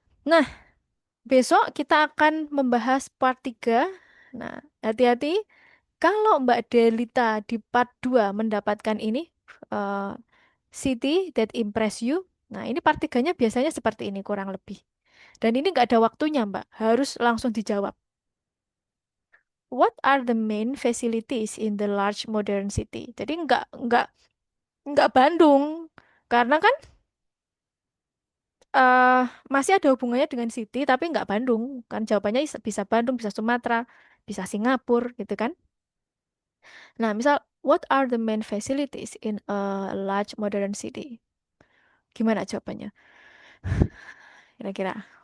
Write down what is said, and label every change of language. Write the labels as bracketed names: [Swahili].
[Indonesian] Nah, besok kita akan membahas part 3. Nah, hati-hati kalau Mbak Delita di part 2 mendapatkan ini eh, [English] city that impress you. [Indonesian] Nah, ini part 3-nya biasanya seperti ini kurang lebih. Dan ini nggak ada waktunya, Mbak. Harus langsung dijawab. [English] What are the main facilities in the large modern city? [Indonesian] Jadi nggak Bandung. Karena kan eh masih ada hubungannya dengan city tapi nggak Bandung. Kan jawabannya bisa Bandung, bisa Sumatera, bisa Singapura gitu kan. Nah, misal [English] what are the main facilities in a large modern city? [Indonesian] Gimana jawabannya? Kira-kira.